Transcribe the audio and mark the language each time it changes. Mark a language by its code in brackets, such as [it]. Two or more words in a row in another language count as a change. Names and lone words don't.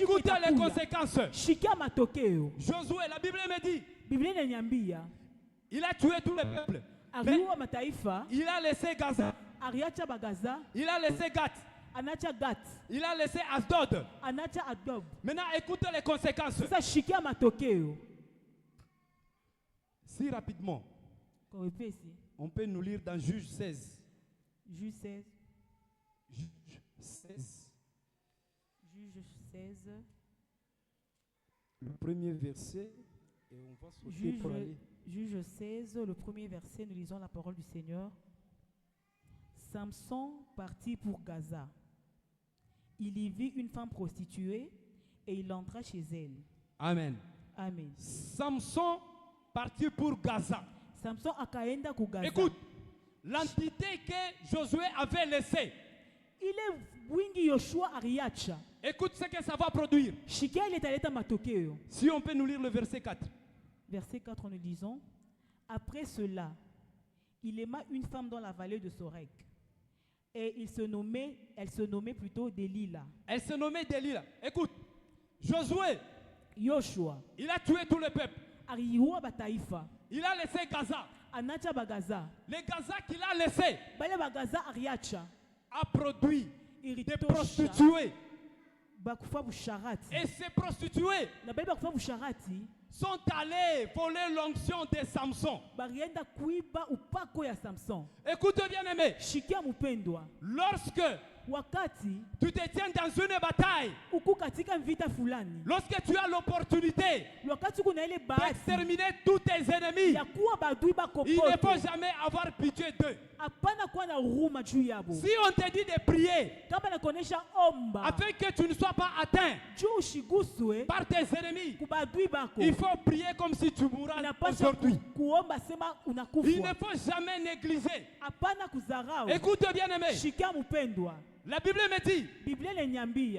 [fr] Écoute les [sw] itakuja. [fr] conséquences. [sw] Shikia matokeo. [fr] Josué, la Bible me dit, [sw] Biblia inaniambia [fr] il a tué tous les peuples. Mais [sw] aliua mataifa, [fr] il a laissé Gaza, [sw] aliacha Bagaza, [fr] il a laissé Gath, [sw] anacha Gat, [fr] il a laissé Asdod. [sw] anacha Adob. [fr] Maintenant, écoute les conséquences. [sw] Sasa shikia matokeo [fr] Si rapidement, [sw] kwa wepesi. [fr] on peut nous lire dans Juge 16. Juge 16, Juge 16, Juge 16, le premier verset, et on va sauter pour aller. Juge 16, le premier verset, nous lisons la parole du Seigneur. Samson partit pour Gaza. Il y vit une femme prostituée et il entra chez elle. Amen. Amen. Samson partit pour Gaza. [sw] Samson akaenda ku Gaza. [fr] Écoute, l'entité que Josué avait laissée, [sw] Ile wingi Yoshua ariacha. [fr] écoute ce que ça va produire. [sw] Shikia ile italeta matokeo. [fr] Si on peut nous lire le verset 4. Verset 4, nous disons, après cela, il aima une femme dans la vallée de Sorek. Et elle se nommait plutôt Delilah. Elle se nommait Delilah. Écoute, Josué, [sw] Yoshua, [fr] il a tué tout le peuple. [sw] ariua bataifa, [fr] Il a laissé Gaza. [sw] anacha bagaza. [fr] Les Gaza qu'il a laissé [sw] Bale bagaza ariacha, [fr] a produit des [sw] iritosha, [fr] prostituées. [sw] bakufa busharati. [fr] Et ces prostituées [sw] Na bale bakufa busharati, [fr] sont allées voler l'onction de Samson. [sw] barienda kuiba upako ya Samson. [fr] Écoute bien aimé, [sw] Shikia mpendwa, [fr] lorsque [sw] wakati [fr] tu te tiens dans une bataille, [sw] uku katika vita fulani, [fr] lorsque tu as l'opportunité [sw] wakati kuna ile bahati [fr] d'exterminer tous tes ennemis, [sw] ya kuwa badui [fr] il ne [sw] bakopoto, [fr] faut jamais avoir pitié d'eux. [sw] hapana kuwa na huruma juu yabo. [fr] Si on te dit de prier [sw] Kama nakuonesha omba [fr] afin que tu ne sois pas atteint [sw] juu ushiguswe [fr] par tes ennemis, [sw] kubadui bako, [fr] il faut prier comme si tu mourras [sw] inapaswa [fr] aujourd'hui. [sw] kuomba sema [fr] Il ne [sw] unakufa, [fr] faut jamais négliger. [sw] hapana kuzarau. [fr] Écoute bien aimé, [sw] Shikia mpendwa, [fr] la Bible me dit, [sw] Biblia inaniambia